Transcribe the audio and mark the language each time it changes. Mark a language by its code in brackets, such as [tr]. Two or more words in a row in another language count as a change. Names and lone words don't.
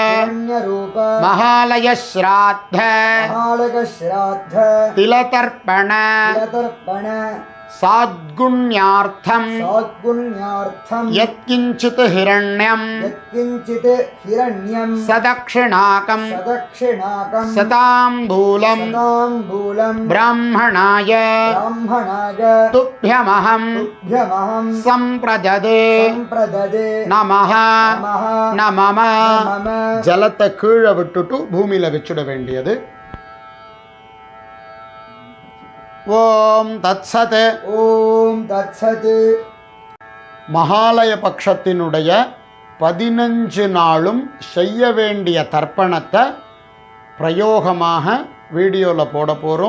[sa] महालयश्राद्ध तिलतर्पण साद्गुण्यार्थं यत्किञ्चित् हिरण्यं सदक्षिणाकं सताम्बूलं ब्राह्मणाय तुभ्यमहं संप्रददे नमः नमः. [ta] जलத்தை கீழே விட்டுட்டு பூமியில வச்சுட வேண்டியது. [sa] ॐ तत्सत्. ॐ तत्सत्. [ta] மகாலய பட்சத்தினுடைய 15 நாளும் செய்ய வேண்டிய தர்ப்பணத்தை பிரயோகமாக வீடியோவில் போட போகிறோம்.